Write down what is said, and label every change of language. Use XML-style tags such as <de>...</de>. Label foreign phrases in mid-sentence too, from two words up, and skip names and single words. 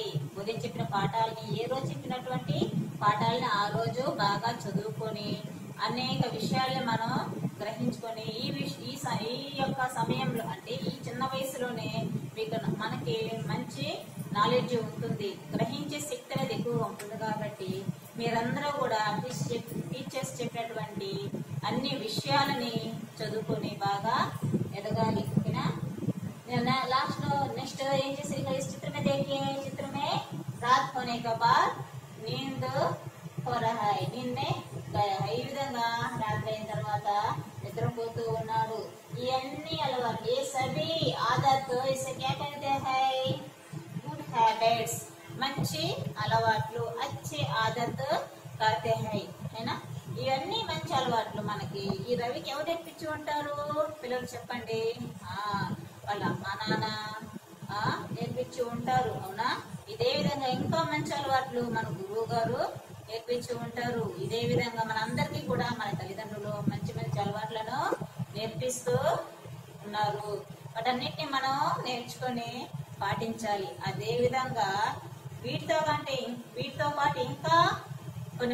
<te>ఉదయం చెప్పిన పాఠాలని, ఏ రోజు చెప్పినటువంటి పాఠాలని ఆ రోజు బాగా చదువుకొని అనేక విషయాలను మనం గ్రహించుకొని ఈ యొక్క సమయంలో, అంటే ఈ చిన్న వయసులోనే మనకి మంచి నాలెడ్జ్ ఉంటుంది, గ్రహించే శక్తి అనేది ఎక్కువగా ఉంటుంది। కాబట్టి మీరందరూ కూడా టీచర్స్ చెప్పినటువంటి అన్ని విషయాలని చదువుకొని బాగా ఎదగాలి, ఓకేనా?</te> <en>last next</en> <hi>इस चित्र में देखिए, चित्र में रात होने के बाद नींद हो रहा है नींद में गया है</hi> <te>ఈ విధంగా రాత్రి అయిన తర్వాత నిద్రపోతూ ఉన్నాడు ఇవన్నీ అలవాట్లు</te> <hi>ये सभी आदत इसे क्या कहते हैं</hi> <en>good habits</en> <te>మంచి అలవాట్లు</te> <hi>अच्छे आदत कहते हैं है ना</hi> <te>ఇవన్నీ మంచి అలవాట్లు మనకి ఈ రవికి ఎవరు నేర్పించి ఉంటారు పిల్లలు చెప్పండి వాళ్ళ అమ్మా నాన్న నేర్పించి ఉంటారు అవునా ఇదే విధంగా ఇంకా మంచి అలవాట్లు మన గురువు గారు నేర్పించి ఉంటారు ఇదే విధంగా మన అందరికీ కూడా మన తల్లిదండ్రులు మంచి మంచి అలవాట్లను నేర్పిస్తూ ఉన్నారు వాటన్నిటిని మనం నేర్చుకొని పాటించాలి అదే విధంగా వీటితో పాటు ఇంకా కొన్ని</te>